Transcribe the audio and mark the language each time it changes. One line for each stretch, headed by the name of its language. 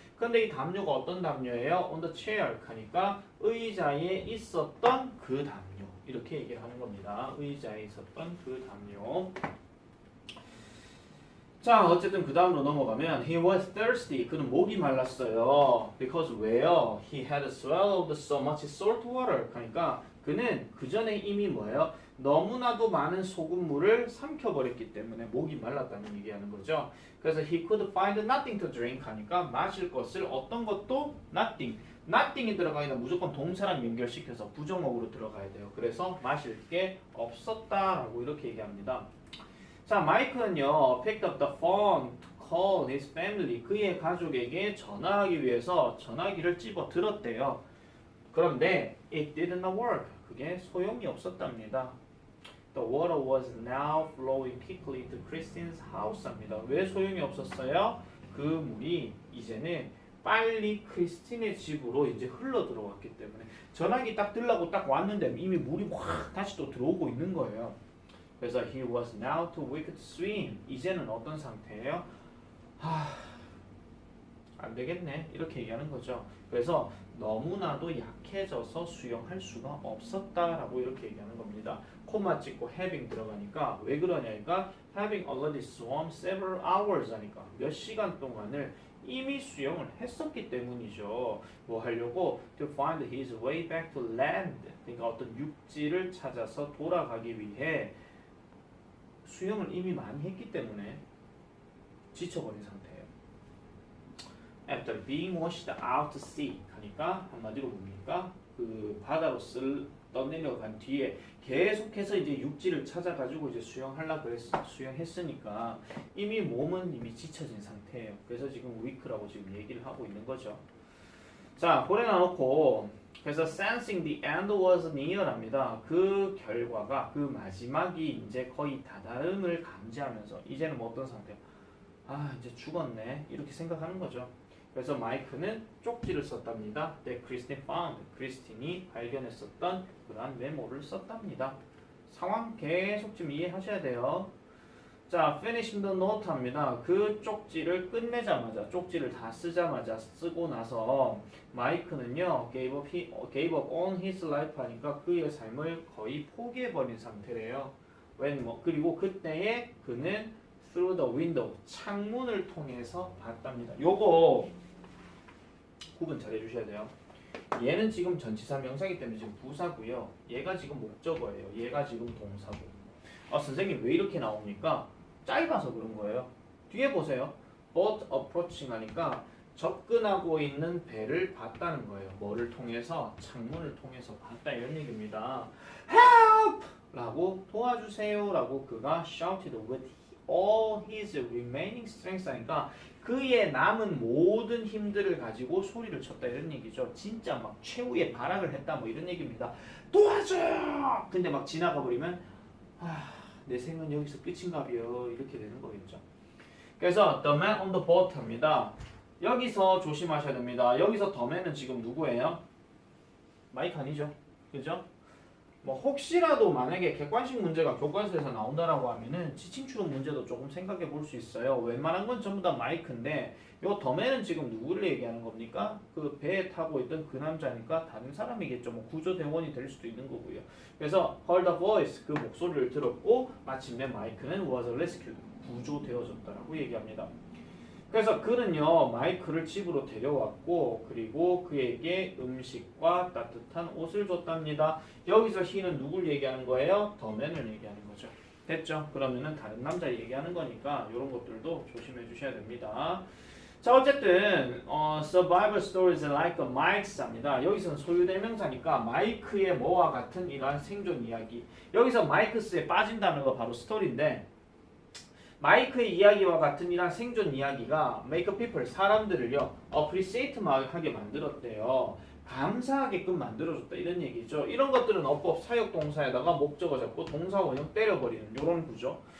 Korean: 근데 이 담요가 어떤 담요예요?
English: on the chair
Korean: 하니까 의자에 있었던 그 담요 이렇게 얘기를 하는 겁니다. 의자에 있었던 그 담요. 자, 어쨌든 그 다음으로 넘어가면
English: he was thirsty.
Korean: 그는 목이 말랐어요.
English: Because
Korean: 왜요?
English: He had swallowed so much salt water.
Korean: 그러니까 그는 그 전에 이미 뭐예요? 너무나도 많은 소금물을 삼켜버렸기 때문에 목이 말랐다는 얘기하는 거죠.
English: 그래서 he could find nothing to drink 하니까
Korean: 마실 것을 어떤 것도
English: nothing.
Korean: nothing이 들어가니까 무조건 동사랑 연결시켜서 부정어구로 들어가야 돼요. 그래서 마실 게 없었다라고 이렇게 얘기합니다.
English: 자, 마이크는요, picked up the phone to call his family.
Korean: 그의 가족에게 전화하기 위해서 전화기를 집어 들었대요.
English: 그런데 it didn't work.
Korean: 그게 소용이 없었답니다.
English: The water was now flowing quickly to Christine's house입니다.
Korean: 왜 소용이 없었어요? 그 물이 이제는 빨리 크리스틴의 집으로 이제 흘러 들어왔기 때문에 전화기 딱 들라고 딱 왔는데 이미 물이 확 다시 또 들어오고 있는 거예요.
English: 그래서 he was now too weak to swim.
Korean: 이제는 어떤 상태예요? 안 되겠네. 이렇게 얘기하는 거죠. 그래서 너무나도 약해져서 수영할 수가 없었다라고 이렇게 얘기하는 겁니다. 코마 찍고 having 들어가니까 왜 그러냐니까
English: having already swum several hours
Korean: 하니까 몇 시간 동안을 이미 수영을 했었기 때문이죠.
English: 뭐 하려고 to find his way back to land.
Korean: 그러니까 어떤 육지를 찾아서 돌아가기 위해 수영을 이미 많이 했기 때문에 지쳐버린 상태예요.
English: After being washed out to sea
Korean: 하니까 한마디로 뭡니까? 그 바다로 떠내려간 뒤에 계속해서 이제 육지를 찾아가지고 이제 수영했으니까 이미 몸은 이미 지쳐진 상태예요. 그래서 지금 weak라고 지금 얘기를 하고 있는 거죠. 자, 고래 놔놓고 그래서
English: sensing the end was near
Korean: 랍니다. 그 결과가 그 마지막이 이제 거의 다다음을 감지하면서 이제는 뭐 어떤 상태? 이제 죽었네 이렇게 생각하는 거죠. 그래서 마이크는 쪽지를 썼답니다.
English: That Christine found.
Korean: 크리스틴이 발견했었던 그러한 메모를 썼답니다. 상황 계속 좀 이해하셔야 돼요.
English: 자, finishing the note 합니다.
Korean: 그 쪽지를 끝내자마자, 쪽지를 다 쓰자마자 쓰고 나서 마이크는요,
English: gave up on his life
Korean: 하니까 그의 삶을 거의 포기해버린 상태래요. 그리고 그때에 그는
English: through the window,
Korean: 창문을 통해서 봤답니다. 요거 구분 잘 해주셔야 돼요. 얘는 지금 전치사 명사이기 때문에 지금 부사고요. 얘가 지금 목적어예요. 얘가 지금 동사고. 선생님 왜 이렇게 나옵니까? 짧아서 그런 거예요. 뒤에 보세요.
English: boat approaching
Korean: 하니까 접근하고 있는 배를 봤다는 거예요. 뭐를 통해서? 창문을 통해서 봤다 이런 얘기입니다.
English: Help!
Korean: 라고 도와주세요 라고 그가
English: shouted with all his remaining strength
Korean: 하니까 그의 남은 모든 힘들을 가지고 소리를 쳤다 이런 얘기죠. 진짜 막 최후의 발악을 했다 뭐 이런 얘기입니다. 도와줘! 근데 막 지나가 버리면 내 생은 여기서 끝인가벼 이렇게 되는 거겠죠.
English: 그래서 the man on the boat 합니다.
Korean: 여기서 조심하셔야 됩니다. 여기서 the man은 지금 누구예요? 마이크 아니죠? 그죠? 뭐 혹시라도 만약에 객관식 문제가 교과서에서 나온다라고 하면은 지칭 추론 문제도 조금 생각해 볼 수 있어요. 웬만한 건 전부 다 마이크인데 요 더맨은 지금 누구를 얘기하는 겁니까? 그 배에 타고 있던 그 남자니까 다른 사람이겠죠. 뭐 구조대원이 될 수도 있는 거고요. 그래서
English: heard a voice
Korean: 그 목소리를 들었고 마침내 마이크는
English: was rescued
Korean: 구조되어졌다라고 얘기합니다. 그래서 그는요 마이크를 집으로 데려왔고 그리고 그에게 음식과 따뜻한 옷을 줬답니다. 여기서 he는 누굴 얘기하는 거예요? the man을 얘기하는 거죠. 됐죠? 그러면은 다른 남자 얘기하는 거니까 이런 것들도 조심해 주셔야 됩니다.
English: 자 어쨌든 survival stories like Mike's,입니다.
Korean: 여기서는 소유대명사니까 마이크의 뭐와 같은 이러한 생존 이야기. 여기서 마이크스에 빠진다는 거 바로 스토리인데 마이크의 이야기와 같은 이러한 생존 이야기가
English: make people
Korean: 사람들을요 appreciate하게 만들었대요. 감사하게끔 만들어줬다 이런 얘기죠. 이런 것들은 어법 사역동사에다가 목적어 잡고 동사 원형 때려버리는 이런 구조.